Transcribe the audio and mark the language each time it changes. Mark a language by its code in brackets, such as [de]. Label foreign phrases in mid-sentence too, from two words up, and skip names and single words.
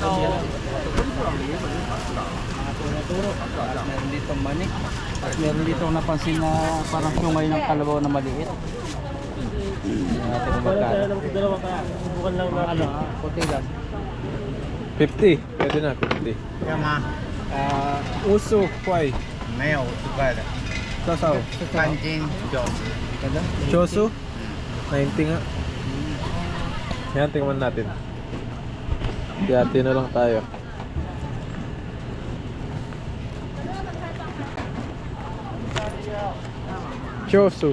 [tl] Meron dito manik. At meron dito napansin na parang sungay ng kalabaw na maliit. Tingnan natin kung Wala tayo magkano. ng dalawa kaya. Subukan lang natin. Kunti lang. 50. Pwede na, 50. [zh] 干嘛？ Uso, kway. 没有50块的， Sasaw. 半斤90。 [tl] Chosu? 90 nga. Yan, tingnan natin. Hati-hati na lang tayo. Chosu.